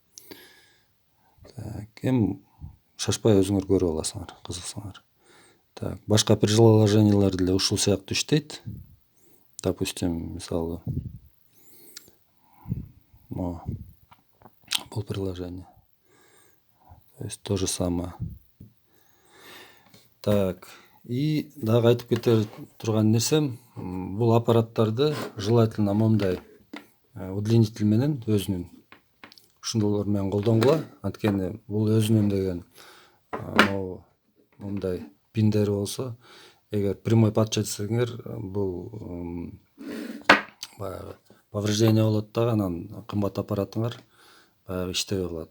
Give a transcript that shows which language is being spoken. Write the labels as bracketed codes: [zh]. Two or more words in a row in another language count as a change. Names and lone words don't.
[ky] Так, эми шашпай өзүңөр көрүп аласыңар, кызыксаңар. Так, башка приложениялар деле ушул сыяктуу иштейт. Допустим, мисалы, бул приложение. [ru] То есть то же самое. [ky] Так, и дагы айтып кете турган нерсем, бул аппараттарды желательно момундай удлинитель менен өзүнүн ушундайлар менен колдонгула. Анткени бул өзүнүн деген мындай пиндери болсо, эгер прямой подчетсеңер, бул баягы повреждение болот дагы, анан кымбат аппаратыңар баягы иштебей калат.